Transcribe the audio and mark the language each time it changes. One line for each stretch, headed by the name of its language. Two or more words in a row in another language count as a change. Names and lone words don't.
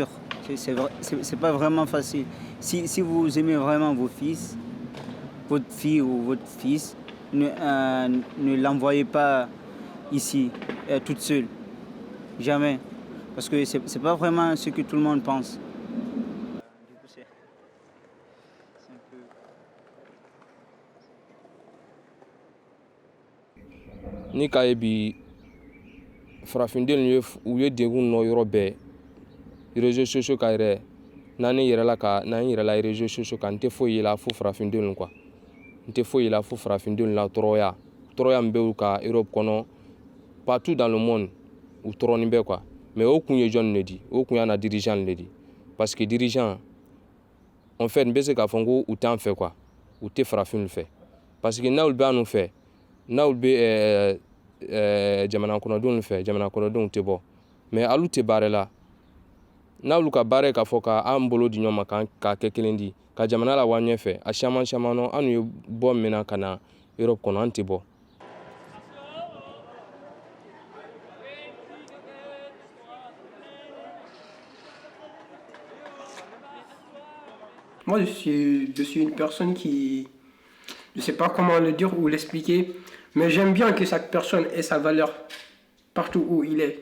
French: C'est pas vraiment facile. Si vous aimez vraiment vos fils, votre fille ou votre fils, ne l'envoyez pas ici, toute seule. Jamais. Parce que c'est pas vraiment ce que tout le monde pense.
Bambara: Ni k'a ye bi farafindenw u ye degun nɔ yɔrɔ bɛɛ
French: réseaux sociaux
Bambara: ka yɛrɛ n'an yɛrɛla
French: réseaux sociaux
Bambara: kan n tɛ foyi ye la fo farafindenw quoi n tɛ foyi ye la fo farafindenw la tɔɔrɔya min bɛ u ka Europe kɔnɔ
French: partout dans le monde
Bambara: u tɔɔrɔnin bɛ quoi mais o kun ye jɔn de di o kun y'an na dirigeant de di
French: parce que dirigeant en fait
Bambara: n bɛ se k'a fɔ ko u t'an fɛ quoi u tɛ farafinw fɛ
French: parce que
Bambara: n'olu bɛ an fɛ n'olu bɛ jamana kɔnɔdenw fɛ jamana kɔnɔdenw tɛ bɔ mais alu tɛ baara la n'alu ka baara ye k'a fɔ k'an bolo di ɲɔgɔn ma k'a kɛ kelen di ka jamana la waa ɲɛfɛ a caman caman nɔ an ye bɔ min na ka na Europe kɔnɔ an tɛ bɔ.
French: Moi, je suis une personne qui, je ne sais pas comment le dire ou l'expliquer, mais j'aime bien que chaque personne ait sa valeur partout où il est.